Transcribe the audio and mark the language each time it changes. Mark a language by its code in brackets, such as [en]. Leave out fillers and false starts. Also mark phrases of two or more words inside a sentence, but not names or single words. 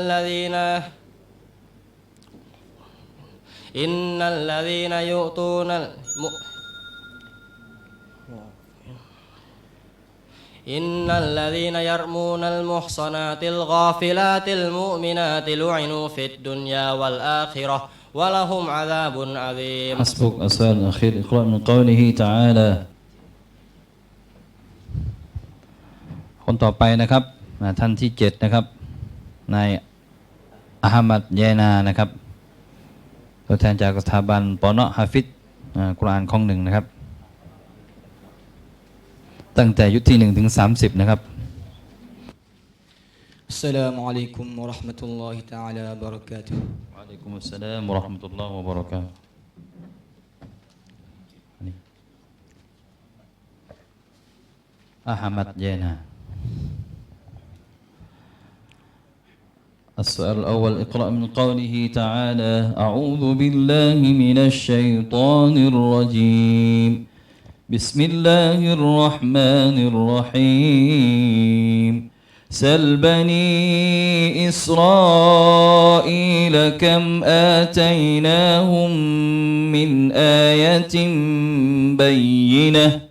[ar] الذين يؤتون إن الذين يرمون المحصنات الغافلات المؤمنات لعنوا في الدنيا والآخرة ولهم عذاب عظيم. حسبك. السؤال الأخير اقرأ من قوله تعالى [th] คนต่อไปนะครับท่านที่7นะครับนายอะฮัมมัดเยนานะครับตัวแทนจากสถาบันปอเนาะฮาฟิซกุรอานข้อง1นะครับตั้งแต่ยุคที่1ถึง30นะครับ [ar] السلام عليكم ورحمة الله تعالى وبركاته. وعليكم السلام ورحمة الله وبركاته. أحمد جينا. السؤال الأول اقرأ من قوله تعالى أعوذ بالله من الشيطان الرجيم بسم الله الرحمن الرحيم سل بني إسرائيل كم آتيناهم من آية بينة